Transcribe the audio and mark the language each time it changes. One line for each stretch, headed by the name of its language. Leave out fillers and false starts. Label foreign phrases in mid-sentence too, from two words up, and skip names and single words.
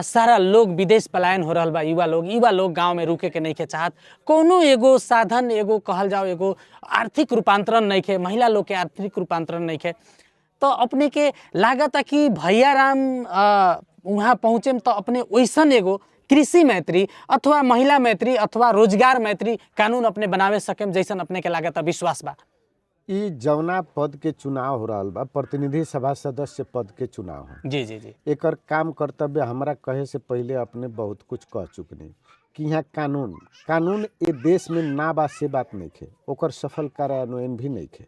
Bhojpuri: सारा लोग विदेश पलायन हो रहल बा, युवा लोग गांव में रुके के नइखे चाहत। कोनो एगो साधन, एगो कहल जाओ एगो आर्थिक रूपांतरण नइखे, महिला लोग के आर्थिक रूपांतरण नइखे। तो अपने के लागत है कि भैया राम वहाँ पहुँचे तो अपने वैसन एगो कृषि मैत्री अथवा महिला मैत्री अथवा रोजगार मैत्री कानून अपने बनावे सकेम जैसन अपने के लागत विश्वास बा? ई जौना पद के चुनाव हो रहा बा, प्रतिनिधि सभा सदस्य पद के चुनाव है। जी जी जी। एकर काम कर्तव्य हमरा कहे से पहले अपने बहुत कुछ कह चुकनी कि यहाँ कानून ये देश में ना बा से बात नहीं खे, ओकर सफल कार्यान्वयन भी नहीं खे।